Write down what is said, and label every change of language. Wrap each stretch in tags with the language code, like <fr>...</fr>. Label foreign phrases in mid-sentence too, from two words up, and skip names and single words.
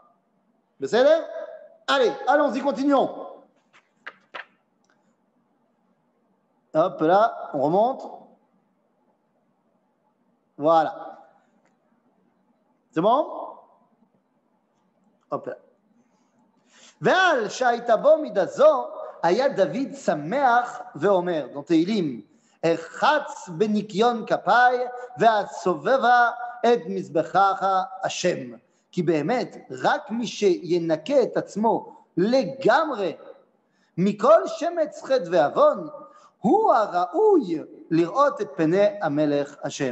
<fr>Le salaire? Allez, allons-y, continuons. Hop là, on remonte. Voilà. C'est bon? Hop là.</fr> <he>ועל שהייתה בו מידה זו, היה דוד שמח ואומר, dans תהילים, אחץ בניקיון כפיי והסובבה את מזבחך השם. כי באמת, רק מי שינקה את עצמו לגמרי מכל שמץ חטא ועוון, הוא הראוי לראות את פני המלך השם.</he>